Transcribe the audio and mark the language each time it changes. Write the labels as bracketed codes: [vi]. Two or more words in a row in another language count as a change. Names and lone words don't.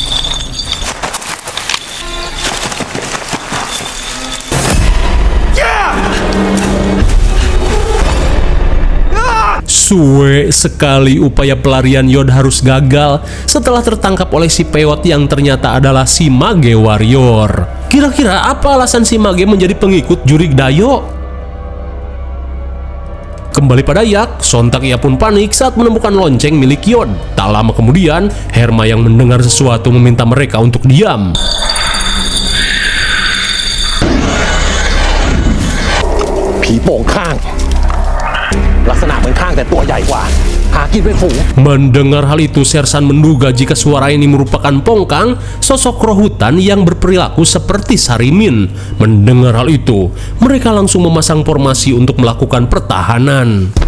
[id] Suwe sekali upaya pelarian Yod harus gagal setelah tertangkap oleh si Peot yang ternyata adalah si Mage Warrior. Kira-kira apa alasan si Mage menjadi pengikut jurig Dayo? Kembali pada Yak, sontak ia pun panik saat menemukan lonceng milik Yod. Tak lama kemudian, Herma yang mendengar sesuatu meminta mereka untuk diam. [th] ผีโป่งข้าง ลักษณะเหมือนข้างแต่ตัวใหญ่กว่า หากินเป็นฝูง [id] Mendengar hal itu, Sersan menduga jika suara ini merupakan Pongkang, sosok roh hutan yang berperilaku seperti Sarimin. Mendengar hal itu, mereka langsung memasang formasi untuk melakukan pertahanan.